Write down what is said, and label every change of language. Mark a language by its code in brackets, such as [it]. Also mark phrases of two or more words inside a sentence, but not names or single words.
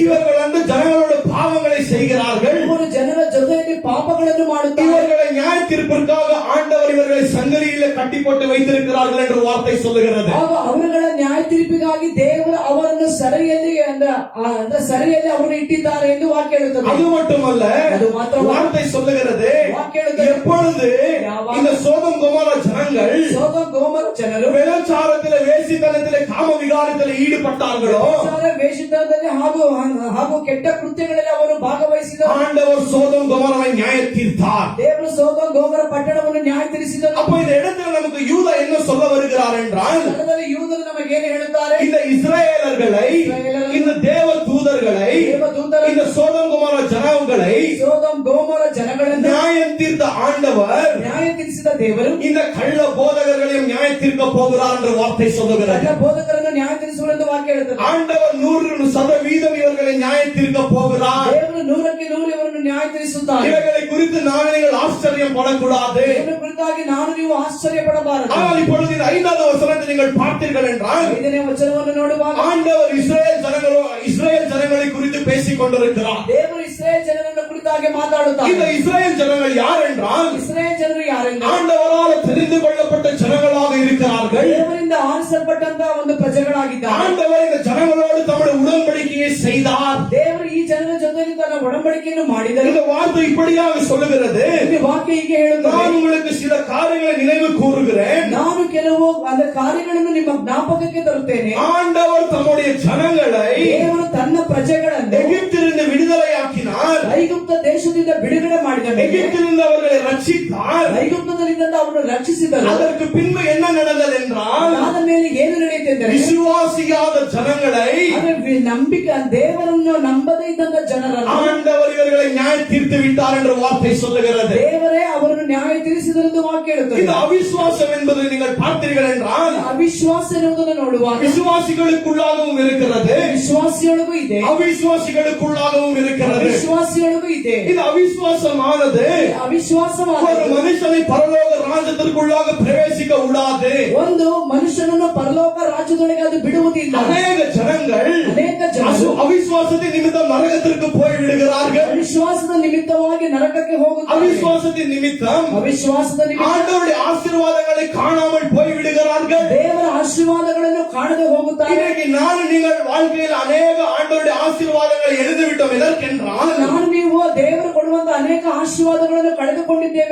[ta] இவர்கள் அந்த ஜனங்களோட பாவங்களை செய்கிறார்கள். [kn] ಇವರು ಜನರ ಜೊತೆಯಲ್ಲಿ ಪಾಪಗಳನ್ನು ಮಾಡುತ್ತಾರೆ. [ta] இவர்களை நியாய தீர்ப்பிற்காக ஆண்டவர் இவர்களை சங்கிலியிலே கட்டி போட்டு வைத்திருக்கிறார்கள் என்று வார்த்தை சொல்லுகிறது. [kn] ಆಗ ಅವರುಗಳ ನ್ಯಾಯ ತೀರ್ಪಿಗಾಗಿ ದೇವರು ಅವರನ್ನು ಸೆರೆಯಲ್ಲಿ ಸೆರೆಯಲ್ಲಿ ಅವರನ್ನು ಇಟ್ಟಿದ್ದಾರೆ ಎಂದು ವಾಕ್ಯ ಹೇಳುತ್ತದೆ. [ta] அது மட்டுமல்ல, [kn] ಅದು ಮಾತ್ರ [ta] வார்த்தை சொல்லுகிறது, எப்பொழுது இந்த சோதம் கொமோரா ಜನರು விபச்சாரத்திலே, வேசித்தனத்திலே, காம விகாரத்திலே ஈடுபட்டார்களோ, [kn] ವೇಷಧಾರದಲ್ಲಿ ಹಾಗೂ ಕೆಟ್ಟ ಕೃತ್ಯಗಳಲ್ಲಿ ಅವರು ಭಾಗವಹಿಸಿದರು. [ta] ஆண்டவர் சோதம் கொமோராவை நியாய தீர்த்தார். [kn] ದೇವರು ಸೋದೋಮ್ ಗೊಮೋರ ಪಟ್ಟಣವನ್ನು ನ್ಯಾಯ ತೀರಿಸಿದರು. [ta] அப்ப இந்த இடத்துல நமக்கு யூதா என்ன சொல்ல வருகிறார் என்றால், [kn] ಯೂದರು ನಮಗೆ ಏನು ಹೇಳುತ್ತಾರೆ? [ta] இந்த இஸ்ரவேலர்களை, இந்த தேவ தூதர்களை, இந்த சோதம் கொமோரா ஜனங்களை [kn] ಸೋದೋಮ್ ಗೊಮೋರ ಜನಗಳನ್ನು [ta] நியாயம் தீர்த்த ஆண்டவர் [kn] ನ್ಯಾಯ ತೀರಿಸಿದ ದೇವರು [ta] இந்த கள்ள போதகர்களையும் நியாய தீர்க்க போகிறார் என்ற வார்த்தை சொல்லுகிறது. [kn] ಕಳ್ಳ ಬೋಧಕರನ್ನು ನ್ಯಾಯ ತೀರಿಸುವರೆಂದು ವಾಕ್ಯ ಹೇಳುತ್ತದೆ. [ta] ஆண்டவர் 100% இவர்களை நியாய தீர்க்க போகிறார். [kn] ದೇವರು 100% ಇವರನ್ನು ನ್ಯಾಯ ತೀರಿಸುತ್ತಾನೆ. [ta] இவர்களை குறித்து நான் நீங்கள் ஆச்சரியம் படக்கூடாது. [kn] ಇದರ ಕುರಿತಾಗಿ ನಾನು ನೀವು ಆಶ್ಚರ್ಯ ಪಡಬಾರದು. [ta] ஆனால் இப்பொழுது இந்த 5வது வசனத்தை நீங்கள் பார்த்தீர்கள் என்றால் [kn] 5ನೇ ವಚನವನ್ನು ನೋಡುವಾಗ [ta] ஆண்டவர் இஸ்ரேல் ஜனங்களை குறித்து பேசிக் கொண்டிருக்கிறார். [kn] ದೇವರು ಇಸ್ರಾಯೇಲ್ ಜನರನ್ನು ಕುರಿತಾಗಿ ಮಾತಾಡುತ್ತಾರೆ. [ta] இந்த இஸ்ரேல் ஜனங்கள் யார் என்றால் [kn] ಇಸ್ರಾಯೇಲ್ ಜನರು ಯಾರೆಂದರೆ [ta] ஆண்டவரால் தெரிந்து கொள்ளப்பட்ட ஜனங்களாக இருக்கிறார்கள். [kn] ದೇವರಿಂದ ಆರಿಸಲ್ಪಟ್ಟಂತಹ ಒಂದು ಪ್ರಜೆಗಳಾಗಿದ್ದಾರೆ. [ta] ஆண்டவர் இந்த ஜனங்களோடு தம்முடைய உடன்படிக்கையை செய்தார். [kn] ದೇವರು ಈ ಜನರ ಜೊತೆಗೆ ತನ್ನ ಒಡಂಬಡಿಕೆಯನ್ನು ಮಾಡಿದರು. [ta] இந்த வார்த்தை இப்படியாக சொல்லுகிறது. [kn] ಈ ವಾಕ್ಯ ಹೀಗೆ ಹೇಳುತ್ತದೆ, [ta] நான் உங்களுக்கு சில காரியங்களை நினைவு கூறுகிறேன். [kn] ನಾನು ಕೆಲವು அந்த ಕಾರ್ಯಗಳನ್ನು ನಿಮ್ಮ ಜ್ಞಾಪಕಕ್ಕೆ ತರುತ್ತೇನೆ. [ta] ஆண்டவர் தம்முடைய ஜனங்களை [kn] ದೇವರು ತನ್ನ ಪ್ರಜೆಗಳನ್ನು [ta] எகிப்திலிருந்து விடுதலையாக்கினார். [kn] ಐಗುಪ್ತ ದೇಶದಿಂದ ಬಿಡುಗಡೆ ಮಾಡಿದ ಮೇಲೆ [ta] எகிப்திலிருந்து அவர்களை ரட்சித்தார். [kn] ಐಗುಪ್ತದಿಂದ ಅವರನ್ನು ರಕ್ಷಿಸಿದರು. [ta] அதற்கு பின்பு என்ன நடந்தது என்றால் [kn] ಅದಾದ ಮೇಲೆ ಏನು ನಡೆಯುತ್ತೆಂದರೆ [ta] விசுவாசியாத ஜனங்களை [kn] ನಂಬಿಕೆ ದೇವರನ್ನು ನಂಬದೇ ಇದ್ದಂತ ಜನರನ್ನು [ta] ஆண்டவர் இவர்களை நியாய தீர்த்து விட்டார் என்ற வார்த்தை சொல்லுகிறது. [kn] ದೇವರೇ ಅವರನ್ನು ನ್ಯಾಯ ತೀರಿಸಿದರೆಂದು ವಾಕ್ಯ ಹೇಳುತ್ತದೆ. [ta] இந்த அவிசுவாசம் என்பதை நீங்கள் பார்த்தீர்கள் என்றால் [kn] ಅವಿಶ್ವಾಸ ಎನ್ನುವುದನ್ನು ನೋಡುವಾಗ [ta] விசுவாசிகளுக்குள்ளாகவும் இருக்கிறது, [kn] ವಿಶ್ವಾಸಿಯೊಳಗೂ ಇದೆ, [ta] அவிசுவாசிகளுக்குள்ளாகவும் இருக்கிறது. [kn] ವಿಶ್ವಾಸಿಯೊಳಗೂ ಇದೆ. [ta] இது அவிசுவாசமானது [kn] ಅವಿಶ್ವಾಸವಾದ [ta] ஒரு மனுஷனை பரலோக ராஜ்யத்திற்குள்ளாக பிரவேசிக்க விடாது. [kn] ಒಂದು ಮನುಷ್ಯನನ್ನು ಪರಲೋಕ ರಾಜ್ಯದೊಳಗೆ ಅದು ಬಿಡುವುದಿಲ್ಲ. [ta] அநேக ஜனங்கள் [kn] ಅನೇಕ ಜನರು [ta] அவிசுவாசத்தின் நிமித்தம் நரகத்திற்கு போய் விடுகிறார்கள். [kn] ಅವಿಶ್ವಾಸದ ನಿಮಿತ್ತವಾಗಿ ನರಕಕ್ಕೆ ಹೋಗುತ್ತಾರೆ. [ta] அவிசுவாசத்தின் நிமித்தம் [kn] ಅವಿಶ್ವಾಸದ ನಿಮಿತ್ತ [ta] ஆண்டவருடைய ஆசீர்வாதங்களை காணாமல் போய் விடுகிறார்கள். [kn] ದೇವರ ಆಶೀರ್ವಾದಗಳನ್ನು ಕಾಣದೆ ಹೋಗುತ್ತಾರೆ. [ta] இன்னைக்கு நான் நீங்கள் வாழ்க்கையில் அநேக ஆண்டவருடைய ஆசீர்வாதங்களை எழுதிவிட்டோம். எதற்கென்றால் [kn] ನಾನು ನೀವು ದೇವರು ಕೊಡುವಂತ ಅನೇಕ ಆಶೀರ್ವಾದಗಳನ್ನು ಕಳೆದುಕೊಂಡಿದ್ದೇವೆ.